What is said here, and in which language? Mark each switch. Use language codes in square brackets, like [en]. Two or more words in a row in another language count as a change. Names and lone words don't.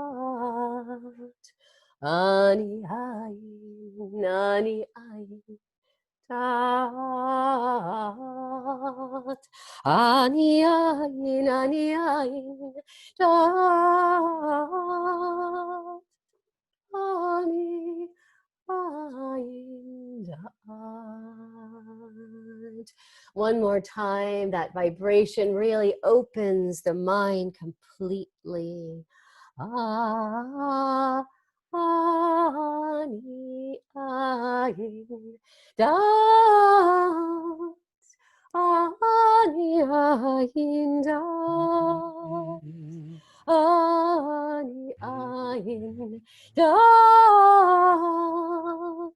[he] Ani ayin dat. Ani ayin dat. Ani ayin dat. [en] One more time, that vibration really opens the mind completely. [he] Ani ayin dat. Ani ayin dat. Ani ayin dat.